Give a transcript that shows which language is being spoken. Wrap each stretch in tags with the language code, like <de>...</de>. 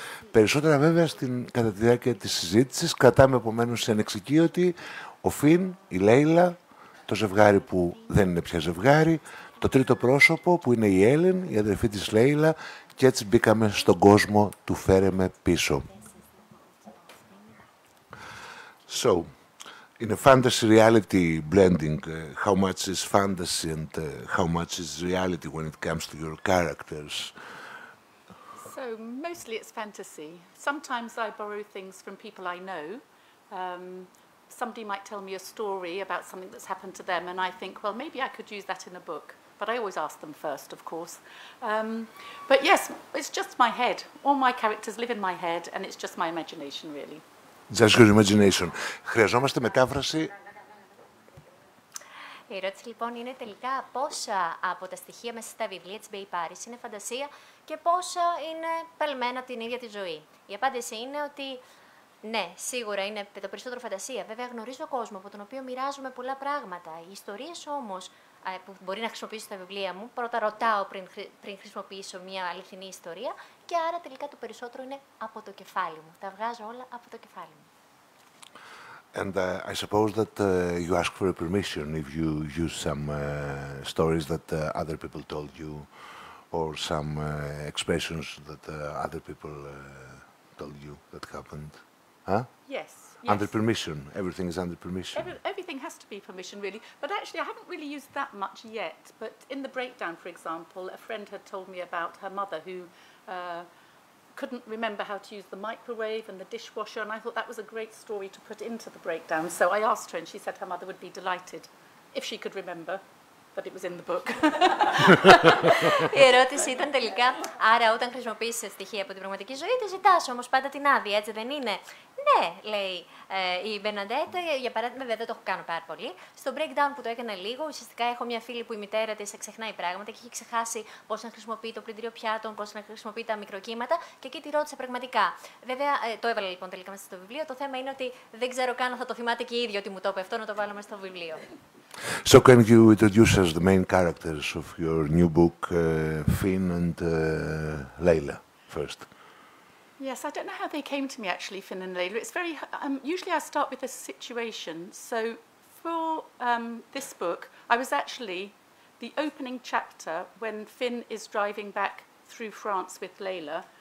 <el>Περισσότερα βέβαια κατά τη διάρκεια της συζήτησης κρατάμε επομένως σε ανεξικείο ότι ο Φιν, η Λέιλα, το ζευγάρι που δεν είναι πια ζευγάρι, το τρίτο πρόσωπο που είναι η Έλεν, η αδερφή της Λέιλα, και έτσι μπήκαμε στον κόσμο του «Φέρε με πίσω».</el> <en>So, in a fantasy-reality blending, how much is fantasy and how much is reality when it comes to your characters? So mostly it's fantasy. Sometimes I borrow things from people I know. Somebody might tell me a story about something that's happened to them, and I think, well, maybe I could use that in a book. But I always ask them first, of course. But yes, it's just my head. All my characters live in my head, and it's just my imagination, really. Just your imagination.</en> <el>Χρειαζόμαστε μετάφραση. Η ερώτηση λοιπόν είναι τελικά πόσα από τα στοιχεία μέσα στα βιβλία της Μπέι Πάρις είναι φαντασία και πόσα είναι πελμένα από την ίδια τη ζωή. Η απάντηση είναι ότι ναι, σίγουρα είναι το περισσότερο φαντασία. Βέβαια γνωρίζω κόσμο από τον οποίο μοιράζομαι πολλά πράγματα. Οι ιστορίες όμως που μπορεί να χρησιμοποιήσω στα βιβλία μου, πρώτα ρωτάω πριν χρησιμοποιήσω μια αληθινή ιστορία και άρα τελικά το περισσότερο είναι από το κεφάλι μου. Τα βγάζω όλα από το κεφάλι μου.</el> <en>And I suppose that you ask for a permission if you use some stories that other people told you or some expressions that other people told you that happened. Huh? Yes. Under permission. Everything is under permission. Everything has to be permission, really. But actually, I haven't really used that much yet. But in the breakdown, for example, a friend had told me about her mother who couldn't remember how to use the microwave and the dishwasher, and I thought that was a great story to put into the breakdown. So I asked her, and she said her mother would be delighted if she could remember that it was in the book.</en> <el>Η ερώτηση ήταν τελικά, άρα όταν χρησιμοποιήσεις στοιχεία από την πραγματική ζωή, τη ζητάς όμως πάντα την άδεια, έτσι δεν είναι? Ναι, λέει η Μπερναντέτ, για παράδειγμα, βέβαια δεν το έχω κάνει πάρα πολύ. Στο breakdown που το έκανα λίγο, ουσιαστικά έχω μια φίλη που η μητέρα της ξεχνάει πράγματα και έχει ξεχάσει πώς να χρησιμοποιεί το πλυντήριο πιάτων, πώς να χρησιμοποιεί τα μικροκύματα και εκεί τη ρώτησε πραγματικά. Βέβαια, το έβαλα λοιπόν τελικά μέσα στο βιβλίο. Το θέμα είναι ότι δεν ξέρω καν αν θα το θυμάται και η ίδια ότι μου το είπε αυτό, να το βάλω μέσα στο βιβλίο.</el> <en>So can you introduce us the main characters of your new book, Finn and Layla, first? Yes, I don't know how they came to me, actually, Finn and Layla. It's very... usually I start with a situation. So for this book, I was actually the opening chapter when Finn is driving back through France with Layla.</en>